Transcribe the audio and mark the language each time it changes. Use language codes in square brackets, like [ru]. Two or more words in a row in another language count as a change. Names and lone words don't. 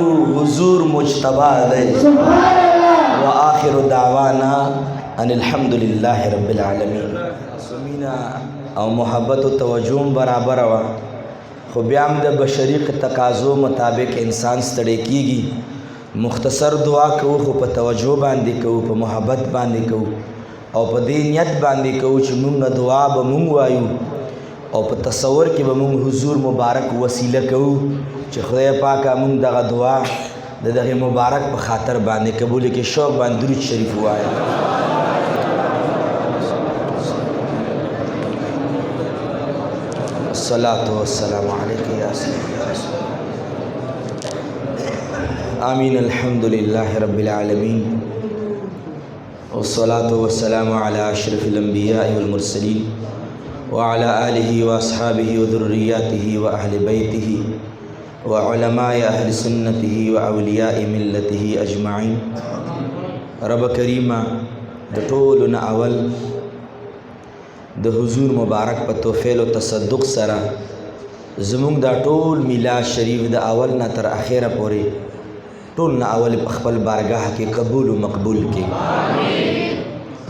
[ps] حضور مجتبہ دے [ar] وآخر دعوانا ان الحمدللہ رب العالمین [ps] سمینا او محبت و توجہ برابر ہوا خو بیام د بشری تقاضو مطابق انسان ستړی کیږي مختصر دعا کوو خو په توجه باندې کوو په محبت باندې کوو او په دې نیت باندې کوو چې موږ دعا به موږ وایو او په تصور کې به موږ حضور مبارک وسیله کوو چې خدای پاک موږ دغه دعا د دغه مبارک په خاطر باندې قبول کړي شوق باندې درود شریف وایو [ar] الصلاة والسلام علیکہ یا سیدی یا رسول آمین الحمدللہ رب العالمین والصلاة والسلام على أشرف الأنبياء والمرسلين وعلى آله وأصحابه وذرياته وأهل بيته وعلماء أهل سنته وأولياء ملته أجمعين. رب كريما [ps] د ټولو اول د حضور مبارک په توفیل او تصدق سره زمونږ دا ټول میلاد شریف د اول نه تر اخره پورې ټول نه اول په خپل بارگاه کې قبول او مقبول کې.